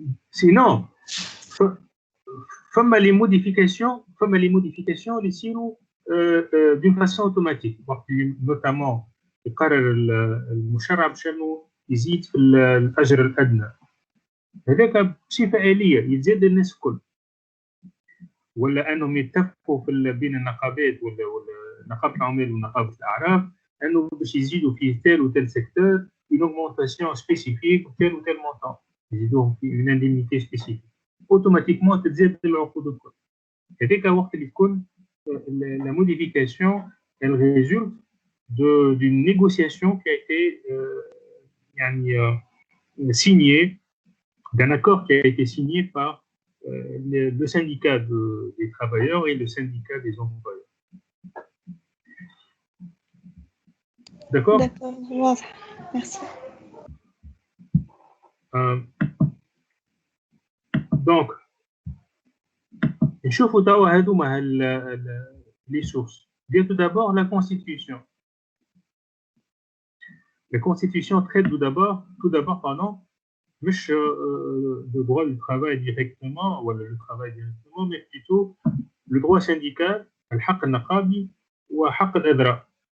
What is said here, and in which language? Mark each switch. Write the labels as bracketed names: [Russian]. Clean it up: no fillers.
[French] Sinon, [Arabic] فما [French] les modifications [Arabic] اللي يصيروا [French] d'une façon automatique. notamment [Arabic] يقرر المشرع باش انه يزيد في الاجر الادنى، هذاك بصفه آلية يتزاد الناس الكل، ولا انهم يتفقوا في بين النقابات ولا نقابه العمال ونقابه الاعراف انه باش يزيدوا في تال وتال سيكتور [French] une augmentation spécifique ou tel montant، [Arabic] يزيدوهم في [French] une indemnité spécifique، automatiquement [Arabic] تتزاد العقود الكل. هذاك وقت اللي تكون [French] la modification elle résulte d'une négociation qui a été [Arabic] يعني [French] signée d'un accord qui a été signé par le syndicat des travailleurs et le syndicat des employeurs. D'accord? D'accord, [Arabic] واضح. [French] Merci. Donc, [Arabic] نشوفوا توا هذوما [French] les sources. Bien tout d'abord la Constitution. La Constitution traite tout d'abord, pardon, [Arabic] مش [French] le droit du travail directement ou le travail directement, mais plutôt le droit syndical, [Arabic] الحق النقابي وحق الإضراب.